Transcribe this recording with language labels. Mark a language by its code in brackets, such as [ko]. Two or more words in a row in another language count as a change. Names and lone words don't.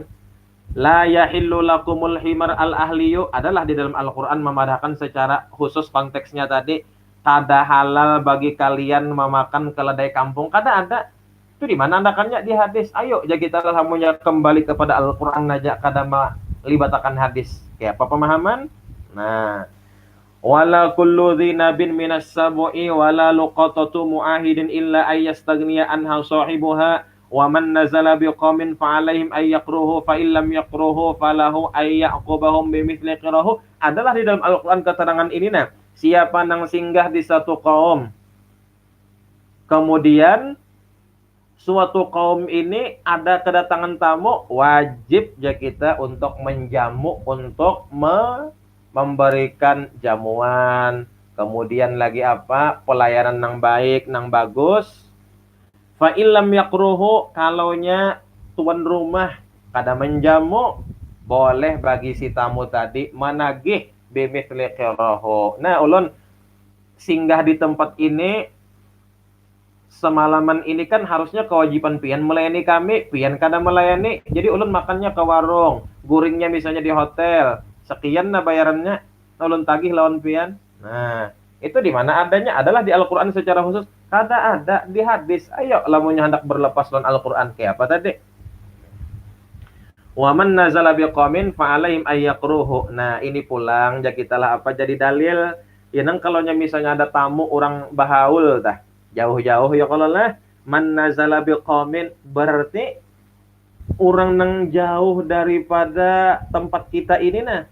[ar] لا يحل لكم الحمار الأهلي [bjn] adalah di dalam Al-Quran memadahkan secara khusus konteksnya tadi. Kada halal bagi kalian memakan keledai kampung. Kada ada. Itu di mana andakannya? Di hadis. Ayo, jadi kita lamunya kembali kepada Al-Quran aja. Kada melibatakan hadis. Kayak apa pemahaman? Nah. [ar] ولا كل ذي ناب من السباع ولا لقطة معاهد إلا أن يستغني عنها صاحبها ومن نزل بقوم فعليهم أن يقروه فإن لم يقروه فله أن يعقبهم بمثل قراه. [bjn] Adalah di dalam Al-Quran keterangan ini nah. Siapa nang singgah di satu kaum, kemudian suatu kaum ini ada kedatangan tamu, wajib ya kita untuk menjamu, untuk memberikan jamuan, kemudian lagi apa, pelayanan nang baik, nang bagus. [ar] فإن لم يقروه, [bjn] kalaunya tuan rumah kada menjamu, boleh bagi si tamu tadi menagih [ar] بمثل قراه. [bjn] Nah, ulun singgah di tempat ini semalaman ini kan harusnya kewajiban pian melayani kami, pian kada melayani. Jadi ulun makannya ke warung, guringnya misalnya di hotel, sekian nah bayarannya, ulun tagih lawan pian. Nah, itu di mana adanya? Adalah di Al-Quran secara khusus. Kada ada di hadis. Ayo, lamunnya hendak berlepas lawan Al-Quran kayak apa tadi? [ar] ومن نزل بقوم فعليهم أن يقروه. [bjn] Nah, ini pulang jadi kitalah apa jadi dalil. Ya nang kalau misalnya ada tamu orang bahaul tah, jauh-jauh ya kalau lah [ar] من نزل بقوم [bjn] berarti orang nang jauh daripada tempat kita ini nah.